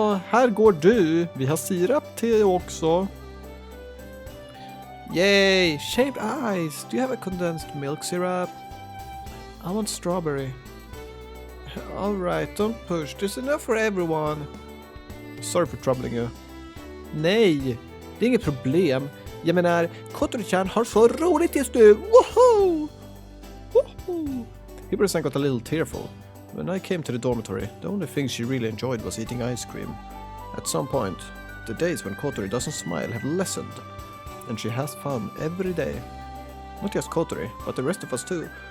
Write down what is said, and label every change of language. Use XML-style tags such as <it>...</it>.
<sv>Här går du. Vi har sirap till också.</sv> <en>Yay, shaved ice. Do you have a condensed milk syrup? I want strawberry. Alright, don't push. There's enough for everyone. Sorry for troubling you.</en> <sv>Nej, det är inget problem. Jag menar, Kotori-chan har så roligt just nu. Woohoo! Woohoo!</sv> <en>Hibari-san got a little tearful. When I came to the dormitory, the only thing she really enjoyed was eating ice cream. At some point, the days when Kotori doesn't smile have lessened, and she has fun every day. Not just Kotori, but the rest of us too.</en>